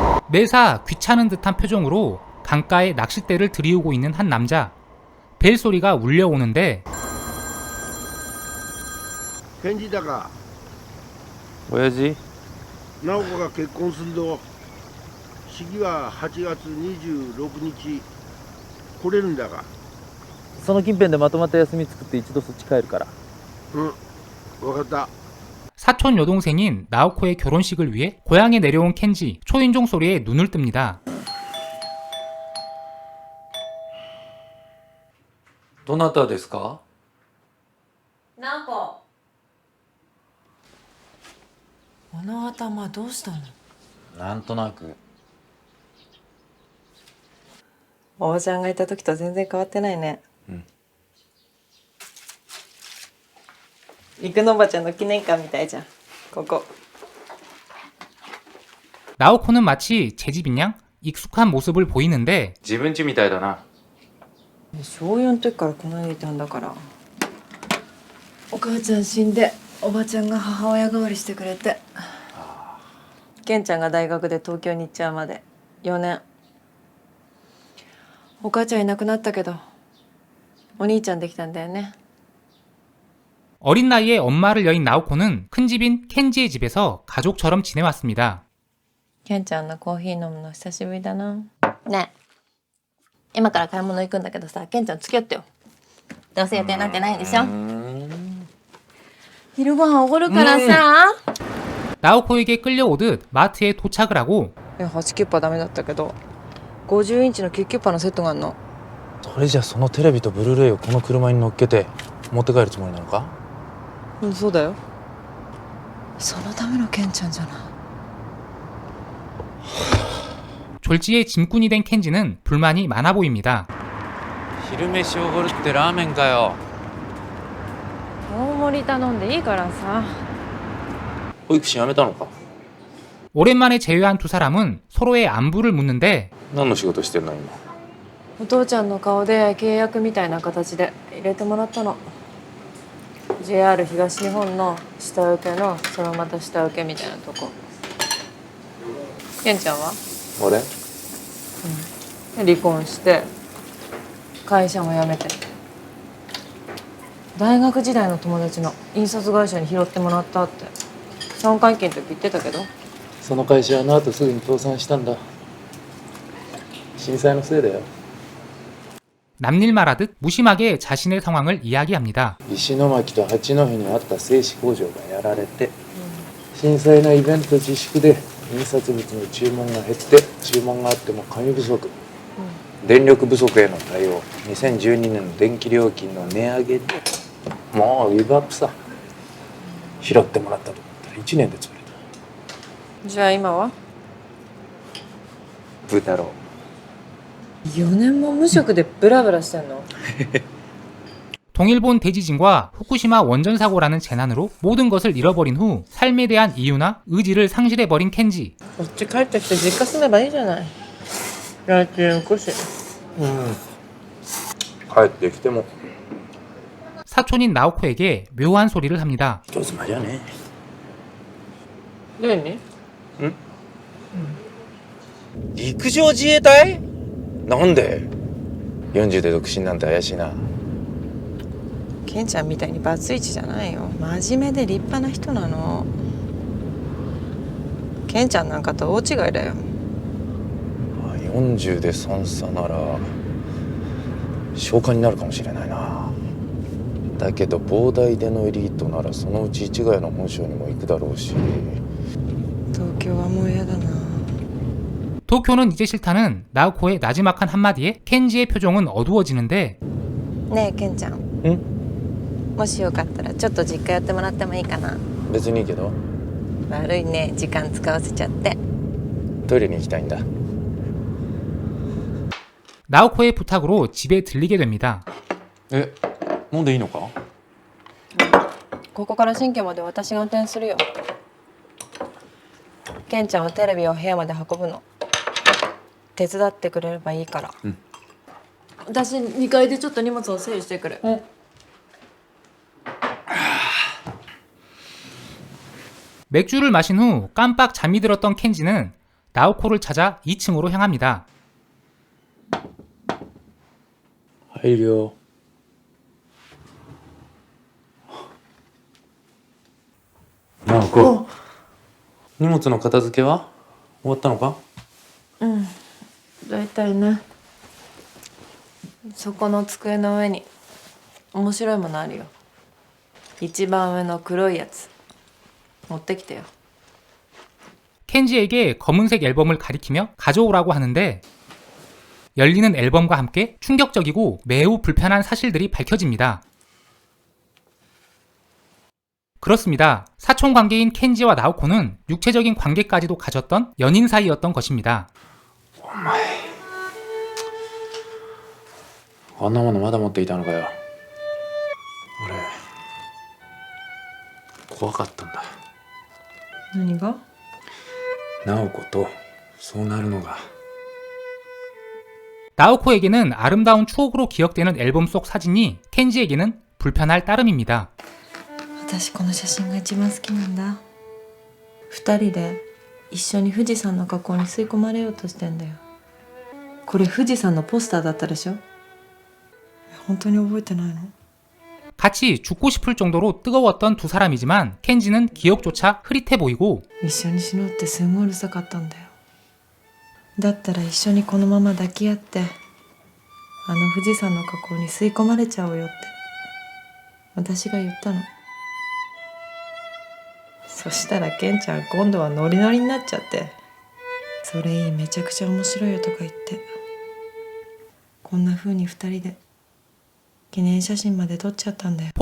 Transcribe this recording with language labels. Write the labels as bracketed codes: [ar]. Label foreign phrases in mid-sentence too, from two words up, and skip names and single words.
[ko] 매사 귀찮은 듯한 표정으로 강가에 낚싯대를 들이우고 있는 한 남자. 벨소리가 울려오는데 [ja] 返事だが親父直子が結婚すると式は8月26日来れるんだがその近辺でまとまった休み作って一度そっち帰るから。うん分かった [ko] 사촌 여동생인 나오코의 결혼식을 위해 고향에 내려온 켄지. 초인종 소리에 눈을 뜹니다. [ja] どなたですか？ナオコ。この頭どうしたの？なんとなく。おばちゃんがいた時と全然変わってないね。うん。陸のおばちゃんの記念館みたいじゃん。ここ。 [ko] 나오코는 마치 제 집인 양 익숙한 모습을 보이는데 [ja] 自分家みたいだな。小4の時からこの家にいたんだから。お母ちゃん死んでおばちゃんが母親代わりしてくれて。ケンちゃんが大学で東京に行っちゃうまで4年。お母ちゃんいなくなったけどお兄ちゃんできたんだよね。 [ko] 어린 나이에 엄마를 여인 나오코는 큰 집인 켄지의 집에서 가족처럼 지내왔습니다. [ja] ケンちゃんのコーヒー飲むの久しぶりだな。ねえ、今から買い物行くんだけどさ、ケンちゃん付き合ってよ。どうせ予定なんてないでしょ。昼ご飯おごるからさ。 [ko] 나오코에게 끌려오듯 마트에 도착을 하고 [ja] 8 キュッパダメだったけど50インチの9キュッパのセットがあるの。それじゃそのテレビとブルーレイをこの車に乗っけて持って帰るつもりなのか？うん、そうだよ。そのためのケンちゃんじゃない。 [ko] 졸지에 짐꾼이 된 켄지는 불만이 많아 보입니다. [ja] 昼飯おごるってラーメンかよ。大盛り頼んでいいからさ。保育士辞めたのか？ [ko] 오랜만에 재회한 두 사람은 서로의 안부를 묻는데 [ja] 何の仕事してんの今？お父ちゃんの顔で契約みたいな形で入れてもらったの。JR 東日本の下請けのそのまた下請けみたいなとこ。ケンちゃんは？俺？離婚して会社も辞めて大学時代の友達の印刷会社に拾ってもらったって3回忌の時言ってたけど。その会社はあの後すぐに倒産したんだ。震災のせいだよ。 [ko] 남일 말하듯 무심하게 자신의 상황을 이야기합니다. [ja] 石巻と八戸にあった製紙工場がやられて、震災のイベント自粛で印刷物の注文が減って注文があっても紙不足、電力不足への対応、2012年の電気料金の値上げでもうギブアップさ。拾ってもらったと思ったら1年で潰れた。じゃあ今は豚郎。 4年も無職でブラブラしてんの？ [ko] 동일본 대지진과 후쿠시마 원전 사고라는 재난으로 모든 것을 잃어버린 후 삶에 대한 이유나 의지를 상실해버린 켄지. [ja] こっち帰ってきて実家住めばいいじゃない。来週少し。帰ってきても [ko] 사촌인 나오코에게 묘한 소리를 합니다. [ja] 一つ間じゃね何？え。陸上自衛隊？なんで40で独身なんて怪しいな。ケンちゃんみたいにバツイチじゃないよ。真面目で立派な人なの。ケンちゃんなんかと大違いだよ。 40で3差なら消化になるかもしれないな。だけど膨大でのエリートならそのうち市ヶ谷の本省にも行くだろうし。東京はもう嫌だな。 [ko] 도쿄는 이제 싫다는 나오코의 나지막한 한마디에 켄지의 표정은 어두워지는데 [ja] ねえケンちゃん。もしよかったらちょっと実家やってもらってもいいかな。別にいいけど。悪いね、時間使わせちゃって。トイレに行きたいんだ。 [ko] 나오코의 부탁으로 집에 들리게 됩니다. [ja] え、飲んでいいのか？ここから新居まで私が運転するよ。ケンちゃんはテレビを部屋まで運ぶの。手伝ってくれればいいから。私2階でちょっと荷物を整理してくる。 [ko] 맥주를 마신 후 깜빡 잠이 들었던 켄지는 나오코를 찾아 2층으로 향합니다. [ja] 入るよ。直子、荷物の片付けは終わったのか？うんだいたいね。そこの机の上に面白いものあるよ。一番上の黒いやつ持ってきてよ。 [ko] 켄지에게 검은색 앨범을 가리키며 가져오라고 하는데 열리는 앨범과 함께 충격적이고 매우 불편한 사실들이 밝혀집니다. 그렇습니다. 사촌관계인 켄지와 나오코는 육체적인 관계까지도 가졌던 연인 사이였던 것입니다. [ja] こんなものまだ持っていたのかよ。俺、怖かったんだ。何が？直子とそうなるのが。 [ko] 나오코에게는 아름다운 추억으로 기억되는 앨범 속 사진이 켄지에게는 불편할 따름입니다. [ja] 私この写真が一番好きなんだ。二人で一緒に富士山の火口に吸い込まれようとしてんだよ。これ富士山のポスターだったでしょ。本当に覚えてないの？ [ko] 같이 죽고 싶을 정도로 뜨거웠던 두 사람이지만 켄지는 기억조차 흐릿해 보이고 [ja] 一緒に死のうってすんごいうるさかったんだよ。だったら一緒にこのまま抱き合ってあの富士山の火口に吸い込まれちゃおうよって私が言ったの。そしたらケンちゃん今度はノリノリになっちゃってそれいいめちゃくちゃ面白いよとか言ってこんな風に二人で記念写真まで撮っちゃったんだよ。